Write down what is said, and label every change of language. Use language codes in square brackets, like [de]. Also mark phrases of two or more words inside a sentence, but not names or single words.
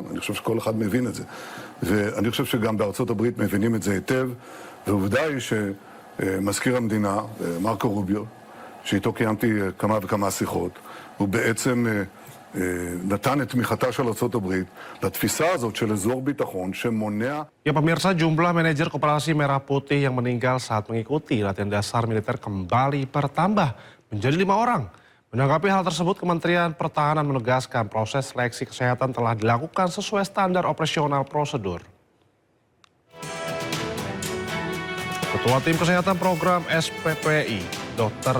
[he] אני חושב שכל אחד מבין את זה. ואני חושב שגם בארצות הברית מבינים את זה היטב, ועובדה היא שמזכיר המדינה, מרקו רוביו, שאיתו קיימתי כמה וכמה שיחות, הוא בעצם נתן את תמיכתה של ארצות הברית לתפיסה הזאת של אזור ביטחון שמונע... [id] Ya pemirsa, jumlah manajer Koperasi Merah Putih yang meninggal saat mengikuti latihan dasar militer kembali bertambah menjadi 5 orang. Menanggapi hal tersebut, Kementerian Pertahanan menegaskan proses seleksi kesehatan telah dilakukan sesuai standar operasional prosedur. Ketua Tim Kesehatan Program SPPI, Dr.